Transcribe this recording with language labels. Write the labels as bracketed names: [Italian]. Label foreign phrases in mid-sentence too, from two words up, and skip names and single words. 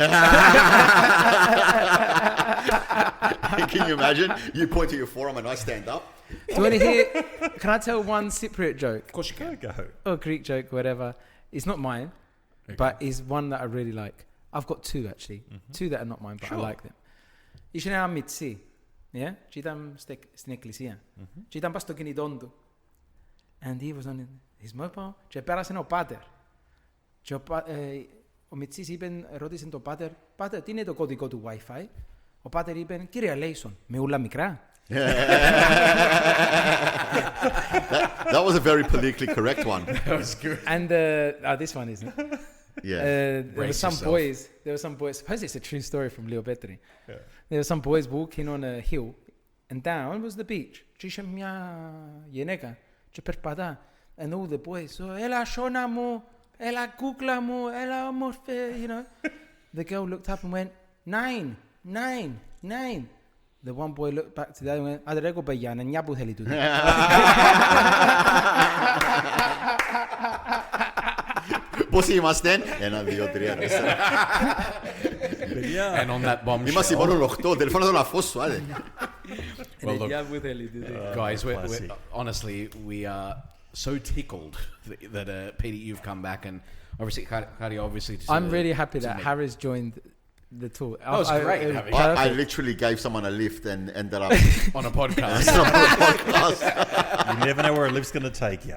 [English] Can you imagine? You point to your forearm and I stand up. Do you want to hear? Can I tell one Cypriot joke? Of course you can. Go. Or Greek joke, whatever. It's not mine, but it's one that I really like. I've got two actually. Two that are not mine, but I like them. [Greek] Ήσουν ένα μιτσί, yeah? Και ήταν στην εκκλησία. Και ήταν πας στο κινητό του. [English] And he was on his mobile. [Greek] Και πέρασε ο πάτερ. Και ο μιτσής ρώτησε τον πάτερ, «Πάτερ, τι είναι το κωδικό του Wi-Fi?» Ο πάτερ είπε, «Κύριε Λέισον, με ούλα μικρά?» [English] That was a very politically correct one. That was good. And this one isn't. Yeah. There were some boys. Suppose it's a true story from Leo Petri. Yeah. There were some boys walking on a hill, and down was the beach. [Greek] Και είχε μια γυναίκα και περπατά. [English] And all the boys, so, [Greek] έλα σώνα μου, έλα κούκλα μου, έλα όμορφε, [English] you know. The girl looked up and went, 9, 9, 9. The one boy looked back to the other and went, [Greek] άντε ρε κοπαγιά, νιά που θέλει τούτο. Πώς ήμασταν? 1, 2, 3, 4. [English] And on that bombshell. [Greek] Είμαστε μόνο 8. Τελεφώνα τον αφό σου, άντε. [English] Well, look, [Greek] Νιά που θέλει τούτο. [English] guys, classic. honestly, we are so tickled that Peter, you've come back, and obviously, Kari, obviously. I'm really happy that Harry's joined the tour. That was great having I literally gave someone a lift and ended up on a podcast. You never know where a lift's going to take you.